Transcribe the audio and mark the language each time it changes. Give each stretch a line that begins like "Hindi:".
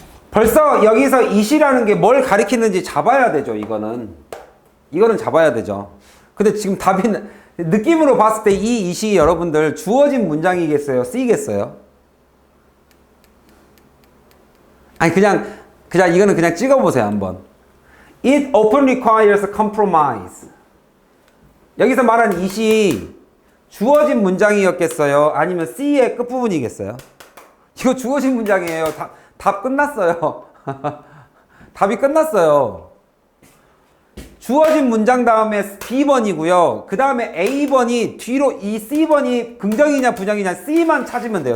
Korean: 벌써 여기서 it이라는 게 뭘 가리키는지 잡아야 되죠, 이거는. 이거는 잡아야 되죠. 근데 지금 답이, 느낌으로 봤을 때 이 it이 여러분들 주어진 문장이겠어요? 쓰이겠어요? 아니, 그냥 이거는 그냥 찍어보세요, 한번.
English: It often requires compromise.
Korean: 여기서 말한 it이 주어진 문장이었겠어요? 아니면 C의 끝부분이겠어요? 이거 주어진 문장이에요. 답 끝났어요. 답이 끝났어요. 주어진 문장 다음에 B번이고요. 그 다음에 A번이 뒤로 이 C번이 긍정이냐 부정이냐 C만 찾으면 돼요.